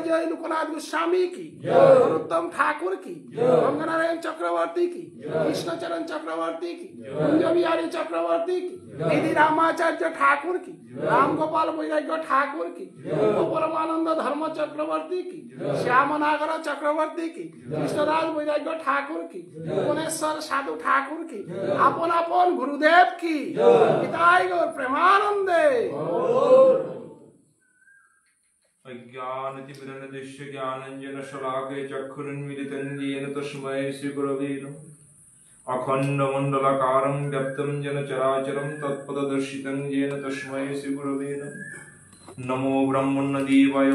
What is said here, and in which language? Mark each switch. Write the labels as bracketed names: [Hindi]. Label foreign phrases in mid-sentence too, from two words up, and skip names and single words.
[Bangla] জয় লোকনাথ গোস্বামী কি নরোত্তম ঠাকুর কি গঙ্গানারায়ণ চক্রবর্তী কি কৃষ্ণচরণ চক্রবর্তী কি কুঞ্জ বিহারী চক্রবর্তী কি নিধি রামাচার্য ঠাকুর কি রাম গোপাল বৈরাগ্য ঠাকুর কি পরমানন্দ ধর্ম চক্রবর্তী কি শ্যামনাগর চক্রবর্তী কি কৃষ্ণরাজ বৈরাগ্য ঠাকুর কি ভুবনেশ্বর সাধু ঠাকুর কি আপন আপন গুরুদেব কি পিতাই গৌর প্রেমানন্দে [Sanskrit] अज्ञानतिमिरनदृश्य ज्ञानञ्जन शलाके चक्षुरुन्मिलितं येन तस्मै श्रीगुरवे नमः अखण्डमण्डलाकारं व्याप्तं येन चराचरं तत्पददर्शितं येन तस्मै श्रीगुरवे नमः नमो ब्रह्मण्यदेवाय